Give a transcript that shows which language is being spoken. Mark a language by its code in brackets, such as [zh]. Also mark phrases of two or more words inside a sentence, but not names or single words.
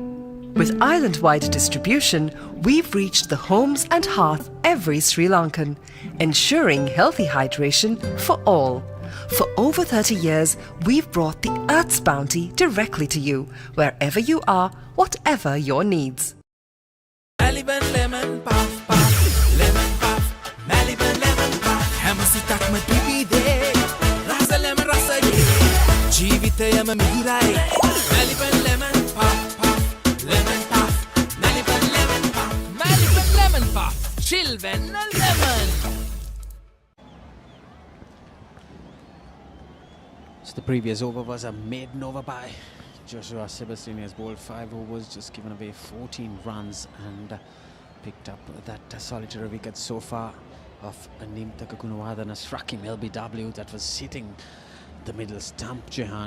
[en] With island-wide distribution, we've reached the homes and hearth every Sri Lankan, ensuring healthy hydration for all. For over 30 years, we've brought the Earth's bounty directly to you, wherever you are, whatever your needs. Maliban lemon puff puff, lemon puff, Maliban lemon puff. [si] හැම සිතකම පිපිදේ, රස ලෙමන් රස යේ, ජීවිතයම මිහිරයි. [en] Maliban lemon puff puff, lemon puff, Maliban lemon puff, Maliban lemon puff, chilven lemon. So the previous over was a maiden over by Joshua Sebastian. Has bowled 5 overs, just given away 14 runs and picked up that solitary wicket so far of Nimtaka Gunawardena, struck him LBW that was hitting the middle stump, Jehan.